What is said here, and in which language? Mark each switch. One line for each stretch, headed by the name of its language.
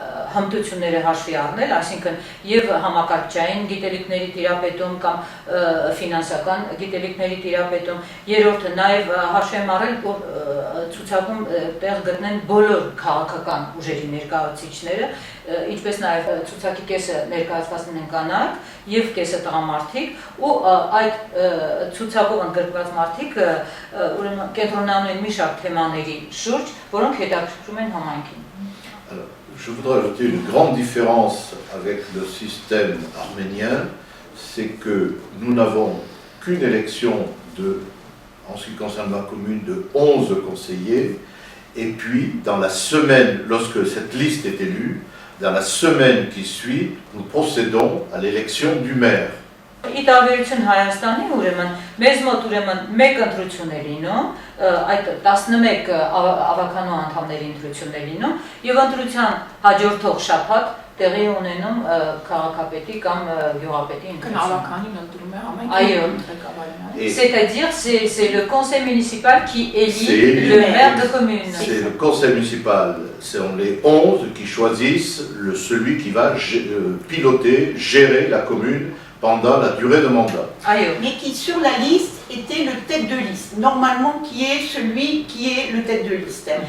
Armenian: հմտությունները հաշվի առնել, այսինքն եւ համակարգչային գիտելիքների տիրապետում կամ ֆինանսական գիտելիքների տիրապետում, երրորդը նաեւ հաշվի եմ առել, որ ցուցակում տեղ գտնեն բոլոր քաղաքական ուժերի ներկայացուցիչները, ինչպես նաեւ ցուցակի կեսը ներկայացված են կանայք եւ կեսը տղամարդիկ, ու այդ ցուցակով ընդգրկված մարդիկ ուրեմն կենտրոնանում են մի շարք թեմաների շուրջ, որոնք հետաքրքրում են համայնքին։
French: Je voudrais ajouter une grande différence avec le système arménien, c'est que nous n'avons qu'une élection en ce qui concerne ma commune, de 11 conseillers, et puis dans la semaine, lorsque cette liste est élue, dans la semaine qui suit, nous procédons à l'élection du maire.
Armenian: Ի տարբերություն Հայաստանի, ուրեմն մեզ մոտ ուրեմն մեկ ընտրություն է լինում, այդ 11 ավականու անդամների ընտրություն է լինում եւ ընտրության հաջորդող շաբաթ տեղի ունենում քաղաքապետի կամ գյուղապետի ընտրությունը։ Այո,
French: c'est-à-dire c'est le conseil municipal qui élit le maire de commune. C'est le conseil municipal, sont les 11 qui choisissent celui qui va piloter, gérer la commune pendant la durée de mandat. Mais qui sur la liste était le tête de liste, normalement qui est celui qui est le tête de liste.